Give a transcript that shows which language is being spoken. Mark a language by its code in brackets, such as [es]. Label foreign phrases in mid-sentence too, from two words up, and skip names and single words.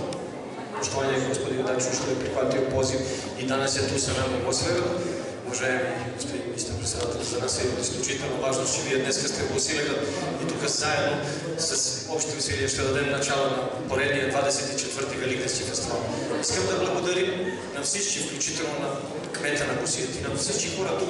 [sr] Poštovanje gospodinu Dačiću što je prihvatio poziv i danas je tu sa nama u Bosilegradu. [bg] Уважаеми господин министър-председател, за нас е изключително важно, че вие днес сте в Босилеград и тук заедно с общи усилия ще дадем начало на поредния 24-ти Великденски фестивал. Искам да благодарим на всички, включително на кмета на Босилеград и на всички хора тук.